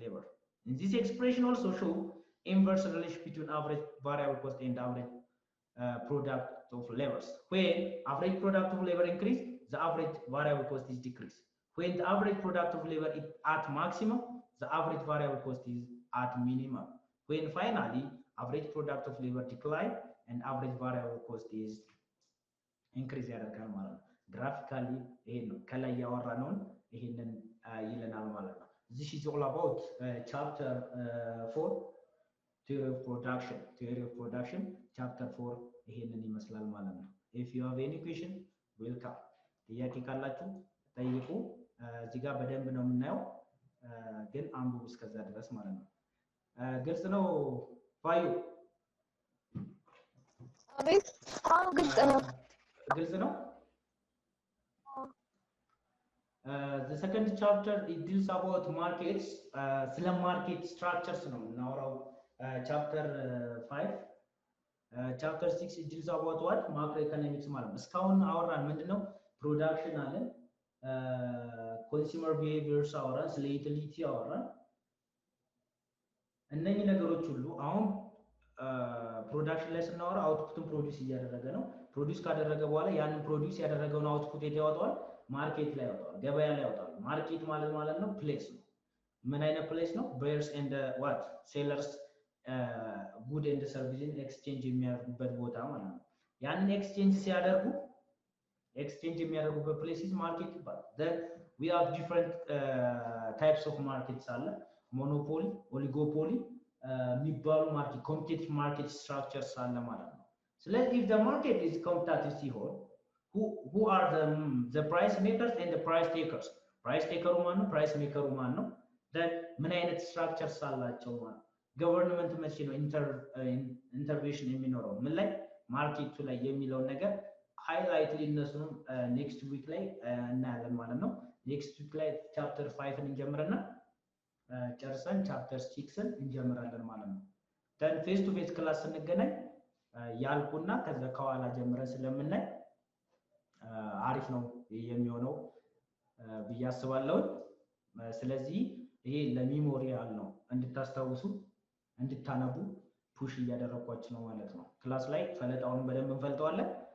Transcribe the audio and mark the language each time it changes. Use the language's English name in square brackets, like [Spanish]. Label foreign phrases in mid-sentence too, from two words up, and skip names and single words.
[English] labor in this expression also show inverse relationship between average variable cost and average product of labor when average product of labor increase the average variable cost is decreased when the average product of labor is at maximum the average variable cost is at minimum when finally average product of labor decline and average variable cost is increase [Amharic] ያደርጋል ማለት ነው [English] ግራፊካሊ [Amharic] ይሄ ነው ከላይ ያወራነውን ይሄንን ይለናል ማለት ነው [English] this is all about chapter 4 [Amharic] theory of production chapter 4 ይሄንን ይመስላል ማለት ነው [English] if you have any question welcome [Amharic] ጥያቄ ካላችሁ ጠይቁ እዚህ ጋር በደንብ ነው የምናየው ግን አንብቡ እስከዛ ድረስ ማለት ነው ግልጽ ነው ፋዩ አቤት ግልጽ ነው [English] the second chapter it deals about markets [Amharic] ስለ [English] market structures [Amharic] ነው የምናወራው [English] chapter 5 chapter 6 it deals about what macroeconomics [Amharic] ማለት ነው እስካሁን አወራን ምንድነው production አለ [English] consumer behaviors [Amharic] አወራን ስለ utility አወራን እነኚህ ነገሮች ሁሉ አሁን ፕሮዳክሽን ላይ ስናወራ አውትፑትን ፕሮዲዩስ እያደረገ ነው ፕሮዲዩስ ካደረገ በኋላ ያንን ፕሮዲዩስ ያደረገውን አውትፑት ያወጣዋል ማርኬት ላይ ያወጣዋል ገበያ ላይ ያወጣዋል ማርኬት ማለት ነው ፕሌስ ነው ምን አይነት ፕሌስ ነው [English] buyers and what sellers good and services [Amharic] ኤክስቼንጅ የሚያደርጉበት ቦታ ማለት ነው ያንን ኤክስቼንጅ የሚያደርጉበት ፕሌስ ማርኬት ይባላል [English] then we have different types of markets [Amharic] አለ [English] monopoly oligopoly [Amharic] የሚባሉ ማርኬት [English] competitive market structures [Amharic] አለ ማለት ነው ስለዚህ [English] if the market is competitive ሲሆን who are the price makers and the price takers price taker [Amharic] ማን ነው [English] price maker [Amharic] ማን ነው [English] then [Amharic] ምን አይነት structures አላቸው ማለት ገቨርንመንት መቼ ነው ኢንተርቬንሽን የሚኖረው ምን ላይ ማርኬቱ ላይ የሚለው ነገር ሃይላይትሊ እነሱንም [English] next week [Amharic] ላይ እናያለን ማለት ነው። [English] next week [Amharic] ላይ ቻፕተር 5ን እንጀምርና ጨርሰን ቻፕተር 6ን እንጀምራለን ማለት ነው። [English] then face to face class [Amharic] ስንገናኝ ያልኩና ከዛ ከኋላ ጀምረን ስለምናይ አሪፍ ነው የሚሆነው ብዬ አስባለሁ። ስለዚህ ይሄ ለሚሞሪያል ነው እንድታስታውሱ እንድታነቡ ፑሽ እያደረኳችሁ ነው ማለት ነው። ክላስ ላይ ፈለጣውን በደንብ እንፈልጠዋለን፣